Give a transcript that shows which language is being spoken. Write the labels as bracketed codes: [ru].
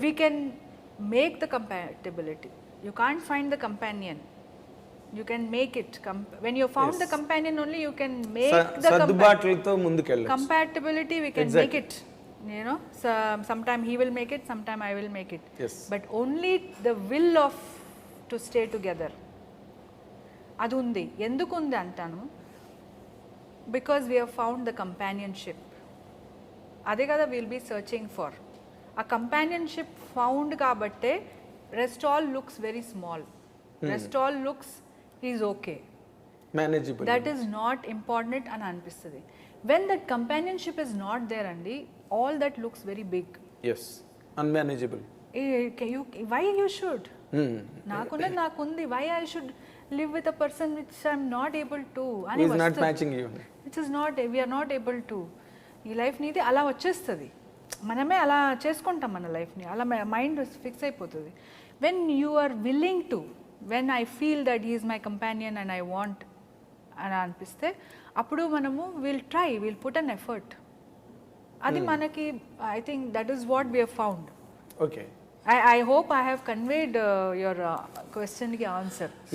[en] We can make the compatibility. You can't find the companion. You can make it. When you found the companion only, you can make the compatibility. We can make it. You know, sometime he will make it, sometime I will make it. Yes. But only the will of to stay together. [te] అది ఉంది. ఎందుకు ఉంది అంటాను, [en] Because we have found the companionship. [te] అదే కదా [en] Will be searching for. ఆ companionship found కాబట్టే rest all looks very small, rest all looks is okay, manageable. That is not important [te] అని అనిపిస్తుంది. [en] When that companionship is not there అండి, all that looks very big. Yes, unmanageable. Why you should, [te] నాకున్నది నాకుంది, [en] Why I should live with a person which I'm not able to అని is not matching you, which is not, we're not able to. [te] ఈ life నీది అలా వచ్చేస్తుంది, మనమే అలా చేసుకుంటాం మన లైఫ్ని, అలా మైండ్ ఫిక్స్ అయిపోతుంది. [en] when you are willing to, when I feel that he is my companion and I want [te] అని అనిపిస్తే అప్పుడు మనము [en] Will put an effort. [te] అది మనకి, [en] I think that is what we have found. Okay, I hope I have conveyed your question ki answer.